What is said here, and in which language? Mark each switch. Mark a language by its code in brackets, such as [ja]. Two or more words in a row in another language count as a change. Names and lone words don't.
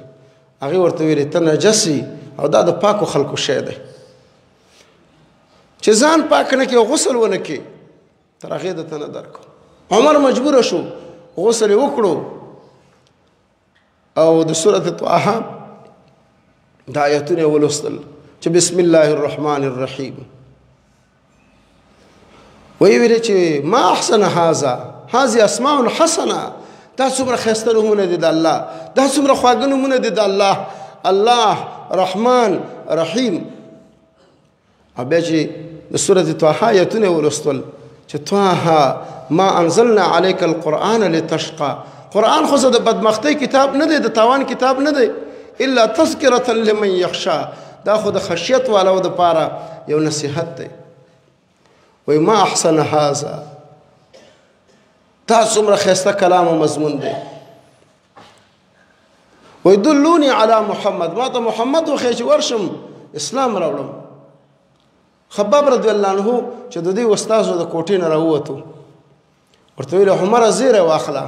[ps] هغې ورته ویلې ته نجس او دا د پاکو خلکو شی دی چې ځان پاک نه کړې او غسل ونه کړې تر هغې درته نه درکړو. عمر مجبوره شو غسل یې وکړو او د سورة طه دا آیتونه یې ولوستل چې [ar] بسم الله الرحمن الرحیم. [ps] وی ویلې چې [ar] ما احسن هذه اسماء حسنه، [ps] دا څومره ښایسته نومونه دي د الله، دا څومره خواږه نومونه دي د الله، [ar] الله رحمان رحیم. [ps] او بیا چې د سورة طه آیتونه یې ولوستل چې [ar] طه ما انزلنا عليك القرآن لتشقى. [ps] قرآن خو د بدمختۍ کتاب نه دی، د تاوان کتاب نه دی، [ar] الا تذکرة لمن یخشى، [ps] دا خو د خشیت والو دپاره یو نصیحت دی. [ar] وی ما احسن هذا، [ps] دا څومره ښایسته کلام او مضمون دی. وی [ar] دلونی علی محمد، [ps] ما ته محمد وښیه چې ورشم اسلام راوړم. خباب رضی الله عنه چې د دې استازو د کوټې نه راووتو ورته ویل عمره زیره واخله.